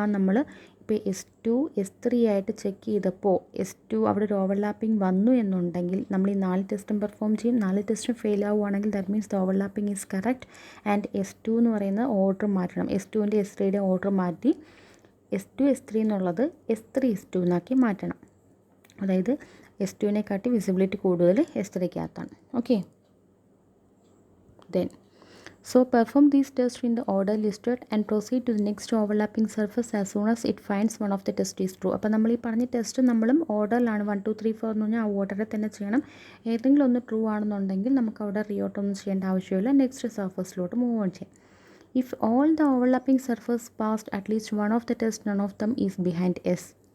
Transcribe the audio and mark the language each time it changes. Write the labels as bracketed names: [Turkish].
[Malayalam] നമ്മൾ ഇപ്പോൾ S2 S3 ആയിട്ട് ചെക്ക് ചെയ്തപ്പോൾ S2 അവിടെ ഒരു ഓവർലാപ്പിംഗ് വന്നു എന്നുണ്ടെങ്കിൽ നമ്മൾ ഈ 4 ടെസ്റ്റും പെർഫോം ചെയ്യും. 4 ടെസ്റ്റും ഫെയിൽ ആവുകയാണെങ്കിൽ [English] that means the overlapping is correct and [Malayalam] S2 എന്ന് പറയുന്ന ഓർഡർ മാറ്റണം. S2ൻ്റെ S3യുടെ ഓർഡർ മാറ്റി S2 S3 എന്നുള്ളത് S3 S2 എന്നാക്കി മാറ്റണം. അതായത് S2വിനെക്കാട്ടി വിസിബിലിറ്റി കൂടുതൽ S3ക്കകത്താണ്. [English] Okay, then perform these tests in the order listed and proceed to the next overlapping surface as soon as it finds one of the test is true. [Malayalam] അപ്പോൾ നമ്മൾ ഈ പറഞ്ഞ test നമ്മളും ഓർഡറിലാണ് 1 2 3 4 എന്ന് പറഞ്ഞാൽ ആ ഓർഡറിൽ തന്നെ ചെയ്യണം. ഏതെങ്കിലും ഒന്ന് ട്രൂ ആണെന്നുണ്ടെങ്കിൽ നമുക്ക് അവിടെ റിയോർട്ട് ഒന്നും ചെയ്യേണ്ട ആവശ്യമില്ല, നെക്സ്റ്റ് സർഫസിലോട്ട് മൂവ് ഓൺ ചെയ്യാം. [English] If all the overlapping surface passed at least one of the test none of them is behind S.